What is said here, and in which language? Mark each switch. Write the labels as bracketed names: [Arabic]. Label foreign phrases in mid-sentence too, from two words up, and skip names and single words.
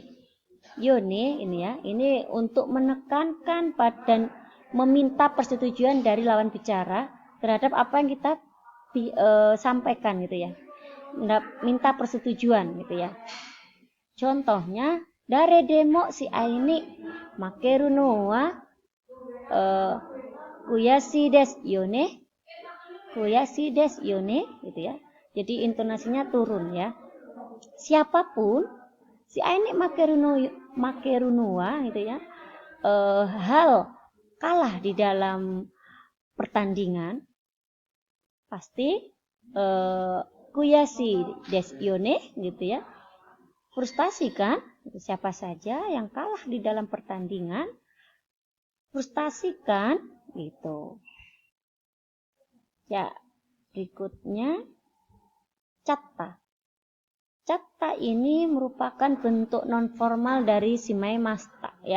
[Indonesian] Yone ini ya, ini untuk menekankan dan meminta persetujuan dari lawan bicara terhadap apa yang kita sampaikan gitu ya. Minta persetujuan gitu ya. [Japanese] Contohnya, 誰でも試合に負けるのはくやしいですよね. くやしいですよね [Indonesian] gitu ya. Jadi intonasinya turun ya. [Japanese] Siapapun 試合に負けるのは [Indonesian] gitu ya. Hal kalah di dalam pertandingan pasti [Japanese] くやしいですよね [Indonesian] gitu ya. Frustasi kan? Siapa saja yang kalah di dalam pertandingan frustasi kan? Gitu. Ya, berikutnya catta. Catta ini merupakan bentuk non-formal dari [Japanese] しまいました [Indonesian] ya.